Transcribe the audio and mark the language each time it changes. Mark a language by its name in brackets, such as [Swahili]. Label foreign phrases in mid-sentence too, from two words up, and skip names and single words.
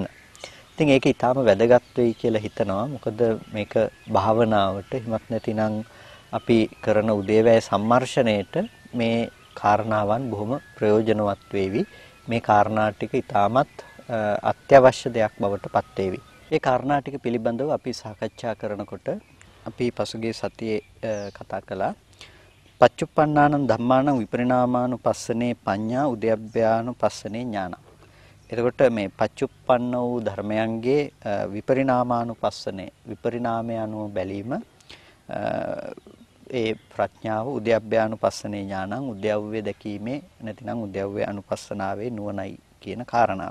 [Sinhala] ඉතින් ඒක ඊටාම වැදගත් වෙයි කියලා හිතනවා. මොකද මේක භාවනාවට එහෙමත් නැතිනම් අපි කරන උදේවැය සම්මර්ෂණයට මේ කාරණාවන් බොහොම ප්‍රයෝජනවත් වේවි. මේ කාරණා ටික ඉතාමත් අත්‍යවශ්‍ය දෙයක් බවට පත් වේවි. මේ කාරණා ටික පිළිබඳව අපි සාකච්ඡා කරනකොට අපි පසුගිය සතියේ කතා කළා [Pali] පච්චුප්පන්නානං ධම්මානං විපරිණාමානුපස්සනේ පඤ්ඤා උද්‍යප්පයානුපස්සනේ ඥාන. [Sinhala] එතකොට මේ පච්චුප්පන්න වූ ධර්මයන්ගේ විපරිණාමානුපස්සනේ විපරිණාමය අනුව බැලීම ඒ ප්‍රඥාව [Pali] උද්‍යප්පයානුපස්සනේ ඥානං [Sinhala] උද්‍යව්‍ය දැකීමේ නැතිනම් උද්‍යව්‍ය අනුපස්සනාවේ නුවණයි කියන කාරණාව.